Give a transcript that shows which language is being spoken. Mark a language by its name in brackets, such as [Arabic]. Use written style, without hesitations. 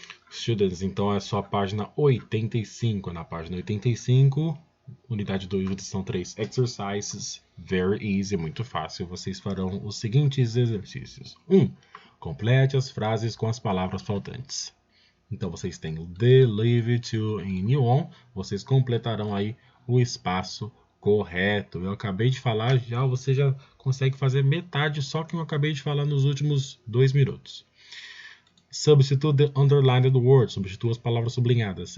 [Portuguese] Students, então é só a página 85. Na página 85, unidade 2, lição 3, exercises, very easy, muito fácil. Vocês farão os seguintes exercícios. 1. Complete as frases com as palavras faltantes. Então vocês têm o the, live, to e you on. Vocês completarão aí o espaço correto. Eu acabei de falar, você já consegue fazer metade só que eu acabei de falar nos últimos 2 minutos. [English] Substitute the underlined word, [Portuguese] substitua as palavras sublinhadas.